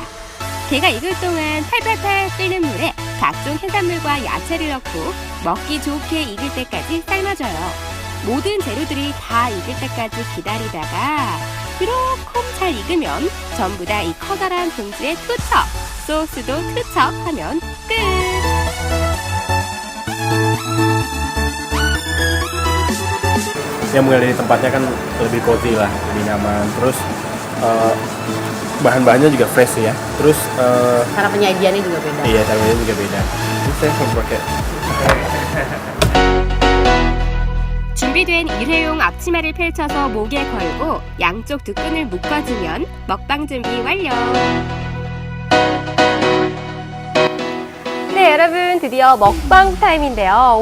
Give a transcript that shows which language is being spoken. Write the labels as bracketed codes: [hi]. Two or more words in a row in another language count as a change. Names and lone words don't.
[ko] 게가 익을 동안 팔팔팔 끓는 물에 각종 해산물과 야채를 넣고 먹기 좋게 익을 때까지 삶아줘요. 모든 재료들이 다 익을 때까지 기다리다가 그렇게 잘 익으면 전부 다 이 커다란 봉지에 투척, 소스도 투척 하면 끝! [id] Ya mulai dari tempatnya kan lebih cozy lah, lebih nyaman. Terus bahan-bahannya juga fresh ya. Terus cara penyajiannya juga beda. iya, cara penyajiannya juga beda. Ini saya pakai [ko] 준비된 일회용 앞치마를 펼쳐서 목에 걸고 양쪽 두 끈을 묶어주면 먹방 준비 완료. 네, 여러분 드디어 먹방 타임인데요.